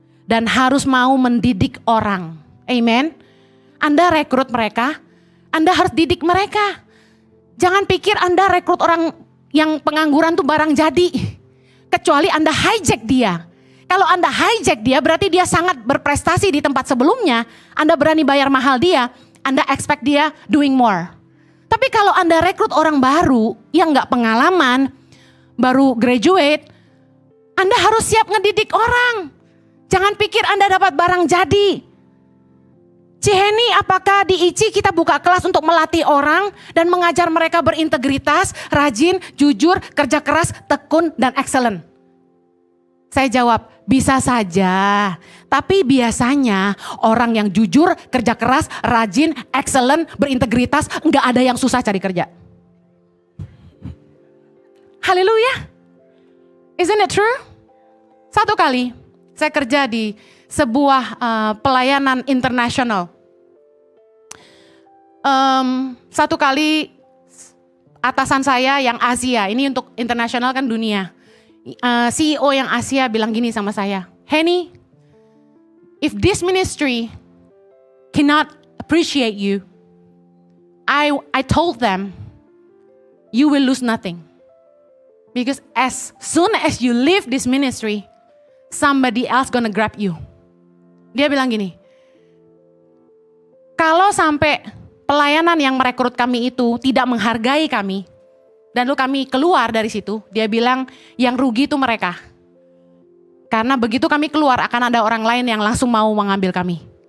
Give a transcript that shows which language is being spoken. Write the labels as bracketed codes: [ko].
[id] Dan harus mau mendidik orang. Amen. Anda rekrut mereka, Anda harus didik mereka. Jangan pikir Anda rekrut orang yang pengangguran tuh barang jadi. Kecuali Anda hijack dia. Kalau Anda hijack dia berarti dia sangat berprestasi di tempat sebelumnya. Anda berani bayar mahal dia. Anda expect dia [en] doing more. [id] Tapi kalau Anda rekrut orang baru yang gak pengalaman, baru graduate, Anda harus siap ngedidik orang. Jangan pikir Anda dapat barang jadi. Ciheni, apakah di ICI kita buka kelas untuk melatih orang dan mengajar mereka berintegritas, rajin, jujur, kerja keras, tekun, dan excellent? Saya jawab, bisa saja. Tapi biasanya orang yang jujur, kerja keras, rajin, excellent, berintegritas, enggak ada yang susah cari kerja. Haleluya. [en] Isn't it true? [id] Satu kali saya kerja di sebuah pelayanan internasional. Satu kali atasan saya yang Asia, ini untuk internasional kan dunia. CEO yang Asia bilang gini sama saya, [en] Heni, if this ministry cannot appreciate you, I told them, you will lose nothing. Because as soon as you leave this ministry, somebody else gonna grab you. [id] Dia bilang gini, kalau sampai pelayanan yang merekrut kami itu tidak menghargai kami, dan lalu kami keluar dari situ, dia bilang yang rugi itu mereka. Karena begitu kami keluar akan ada orang lain yang langsung mau mengambil kami.